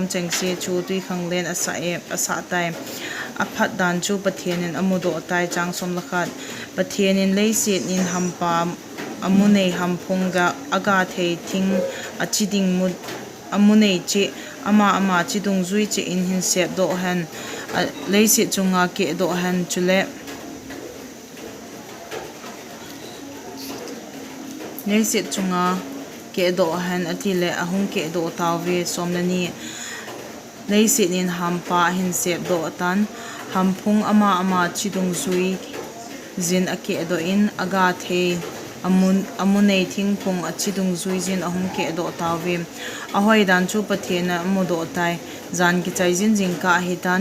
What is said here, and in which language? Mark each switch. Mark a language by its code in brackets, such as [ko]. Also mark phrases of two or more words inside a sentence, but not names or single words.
[tcz] chengse chu tui khanglen asa e asa tai aphat dan chu pathenin amudo tai chang som lakhat pathenin lei set in hampa amunei hamphunga aga thei thing achiding mud amunei che ama chidung zui che in hin sep do han lei set chunga ke do han chule lei set chunga ke do han atile ahung ke do tawe somnani lei set in hampa hin sep do tan hamphung ama chidung zui zin ake do in aga thei amunei thingphung achidung zuizin ahum ke do tawe ahoi dan chu pathena amudo tai zan ki chaijin jingka hitan